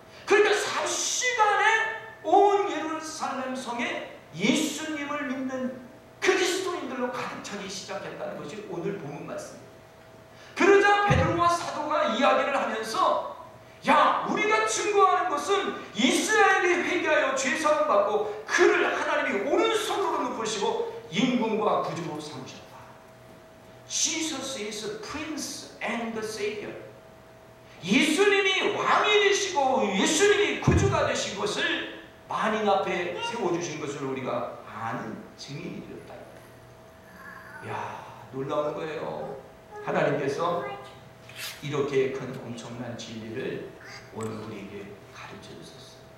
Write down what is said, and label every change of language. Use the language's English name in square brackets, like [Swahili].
[Korean] 그러니까 3시간에 온 예루살렘 성에 예수님을 믿는 그리스도인들로 가득 차기 시작했다는 것이 오늘 본문 말씀입니다. 그러자 베드로와 사도가 이야기를 하면서 야, 우리가 증거하는 것은 이스라엘이 회개하여 죄사함 받고 그를 하나님이 오른손으로 높으시고 임금과 구주로 삼으셨다. [English] Jesus is Prince and Savior. [Korean] 예수님이 왕이 되시고 예수님이 구주가 되신 것을 만인 앞에 세워주신 것을 우리가 아는 증인이 되었다. 야, 놀라운 거예요. 하나님께서 이렇게 큰 엄청난 진리를 오늘 우리에게 가르쳐 주셨어요.